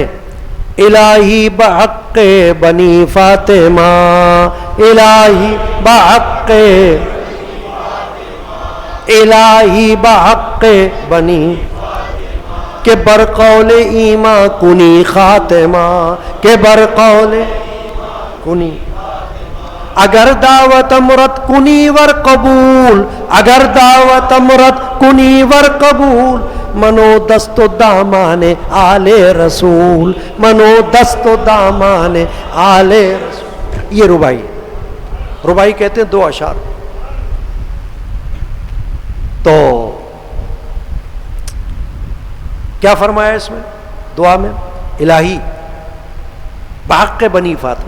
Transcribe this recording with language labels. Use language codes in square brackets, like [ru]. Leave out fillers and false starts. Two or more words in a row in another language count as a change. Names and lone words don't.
[fa] الہی بحق بنی فاطمہ، الہی بحق، الہی بحق بنی، کہ برقول ایماں کنی خاتمہ، کہ برقول کنی. اگر دعوت مرد کنی ور قبول، اگر دعوت مرد کنی ور قبول، منو دست و دامان آل رسول، منو دست و دامان آل رسول. [ur] یہ ربائی، ربائی کہتے ہیں 2 اشعار. تو کیا فرمایا اس میں دعا میں؟ [fa] الہی بحق بنی فاطمہ.